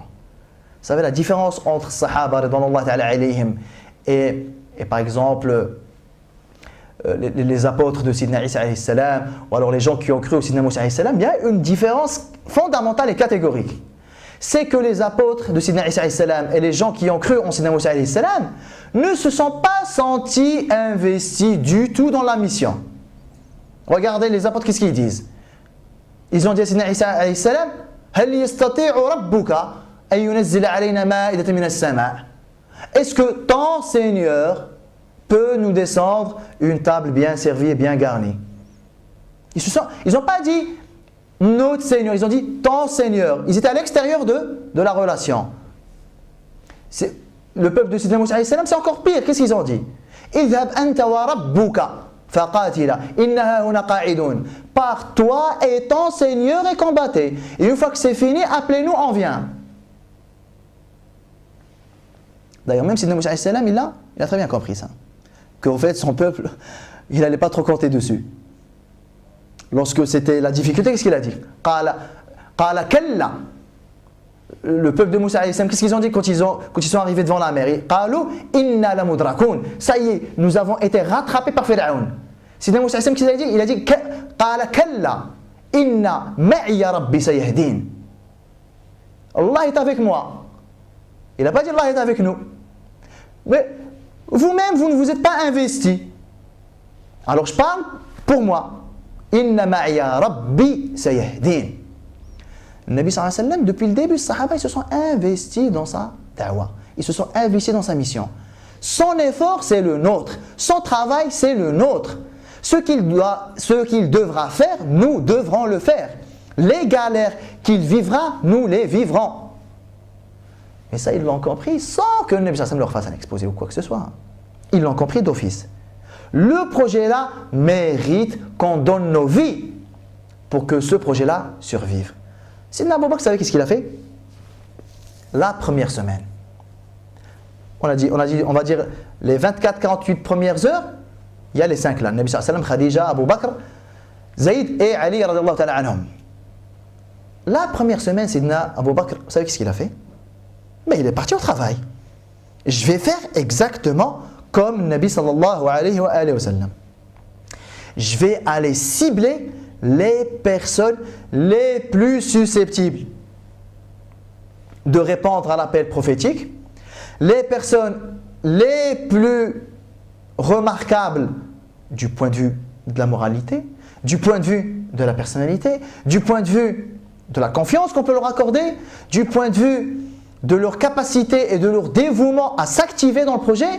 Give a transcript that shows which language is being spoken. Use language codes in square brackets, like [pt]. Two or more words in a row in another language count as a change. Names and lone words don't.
[fr] Vous savez la différence entre Sahaba [ar] رضوان الله تعالى عليهم [fr] et par exemple les apôtres de Sidna Isa [ar] عليه السلام [fr] ou alors les gens qui ont cru au Sidna Moussa [ar] عليه السلام, [fr] il y a une différence fondamentale et catégorique. C'est que les apôtres de Sidna Isa [ar] عليه السلام [fr] et les gens qui ont cru en Sidna Moussa [ar] عليه السلام [fr] ne se sont pas sentis investis du tout dans la mission. Regardez les apôtres, qu'est-ce qu'ils disent? Ils ont dit à Sidna Isa [ar] عليه السلام, هل يستطيع ربك أن ينزل علينا مائدة من السماء? [fr] Est-ce que ton Seigneur peut nous descendre une table bien servie et bien garnie? Ils n'ont pas dit notre Seigneur, ils ont dit ton Seigneur. Ils étaient à l'extérieur de la relation. Le peuple de Sidna Moussa [ar] عليه السلام, [fr] c'est encore pire. Qu'est-ce qu'ils ont dit? [ar] اذهب أنت وربك فقاتلا إنا هاهنا قاعدون. [fr] Par toi et ton Seigneur et combattez. Et une fois que c'est fini, appelez-nous, on vient. D'ailleurs, même Sidna Moussa [ar] عليه السلام, [fr] il a très bien compris ça. Qu'en fait, son peuple, il n'allait pas trop compter dessus. Lorsque c'était la difficulté, qu'est-ce qu'il a dit? [ar] قال كلا. [fr] Le peuple de Moussa [ar] عليه السلام, [fr] qu'est-ce qu'ils ont dit quand ils sont arrivés devant la mer? [ar] قالوا إنا لمدركون. [fr] Ça y est, nous avons été rattrapés par Pharaon. Sidna Moussa [ar] عليه السلام, [fr] qu'est-ce qu'il a dit? Il a dit [ar] قال كلا إن معي ربي سيهدين. [fr] Allah est avec moi. Il n'a pas dit Allah est avec nous. Mais vous-même, vous ne vous êtes pas investi. Alors je parle pour moi. [ar] إن معي ربي سيهدين. Le نبي صلى الله عليه وسلم, [fr] depuis le début, les Sahaba, ils se sont investis dans sa da'wah. Ils se sont investis dans sa mission. Son effort, c'est le nôtre. Son travail, c'est le nôtre. Ce qu'il devra faire, nous devrons le faire. Les galères qu'il vivra, nous les vivrons. Mais ça, ils l'ont compris sans que le Nabi [ar] صلى الله عليه وسلم [fr] leur fasse un exposé ou quoi que ce soit. Ils l'ont compris d'office. Le projet-là mérite qu'on donne nos vies pour que ce projet-là survive. Sidna Abu Bakr, vous savez qu'est-ce qu'il a fait? La première semaine. On va dire les 24-48 premières heures, il y a les 5 là. [ar] نبي صلى الله عليه وسلم, Khadija, Abu Bakr, Zayd et Ali رضي الله تعالى عنهم. [fr] la première semaine, Sidna Abu Bakr, vous savez qu'est-ce qu'il a fait? Mais il est parti au travail. Je vais faire exactement comme Nabi [ar] صلى الله عليه وسلم. [fr] Je vais aller cibler les personnes les plus susceptibles de répondre à l'appel prophétique, les personnes les plus remarquables du point de vue de la moralité, du point de vue de la personnalité, du point de vue de la confiance qu'on peut leur accorder, du point de vue de leur capacité et de leur dévouement à s'activer dans le projet.